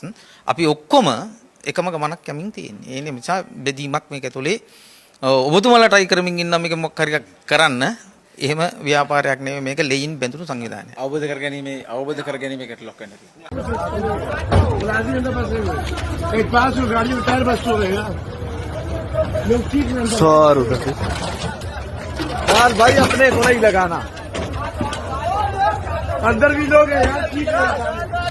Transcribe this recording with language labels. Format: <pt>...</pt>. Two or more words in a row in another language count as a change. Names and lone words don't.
<si>අපි ඔක්කොම එකම ගමනක් යමින් තියෙන්නේ. ඒ නිසා බෙදීමක් මේක ඇතුලේ ඔබතුමාලටයි කරමින් ඉන්න මේක මොකක් හරි කරන්න එහෙම ව්‍යාපාරයක් නෙමෙයි මේක ලෙයින් බැඳුණු සංවිධානයක්. අවබෝධ කර ගැනීමකට ලොක් වෙන්න තියෙනවා.</si> <hi>यार भाई अपने को नहीं लगाना, अंदर भी लोग हैं यार, ठीक है।</hi>